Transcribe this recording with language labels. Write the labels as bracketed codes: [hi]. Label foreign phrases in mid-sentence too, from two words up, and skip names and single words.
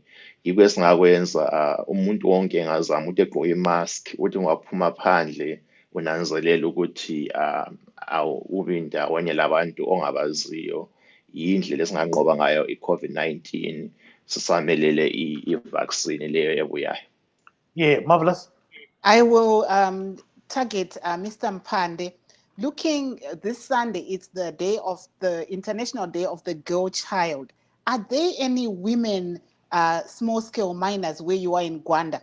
[nd] Yikho esingakwenza, umuntu wonke engazama ukuthi egqoke imask, ukuthi ungaphuma phandle unanzelela ukuthi ubi ndawonye labantu ongabaziyo. Yindlela esinganqoba ngayo i-COVID-19 sisamelele i-vaccine leyo ebuyayo. [en] Yeah, marvelous. I will target Mr. Mpande. Looking this Sunday, it's the International Day of the Girl Child. Are there any women, small-scale miners where you are in Gwanda?